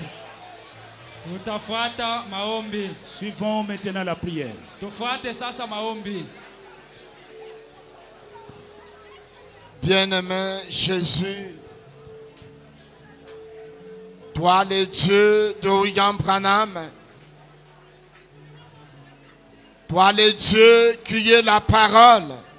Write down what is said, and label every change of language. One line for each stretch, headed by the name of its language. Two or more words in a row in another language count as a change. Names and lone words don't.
Swahili: Tutafuata maombi.
French: Suivons maintenant la prière.
Swahili: Tufuate sasa maombi.
French: Bien-aimé Jésus, toi le Dieu de William Branham, toi le Dieu qui est la parole,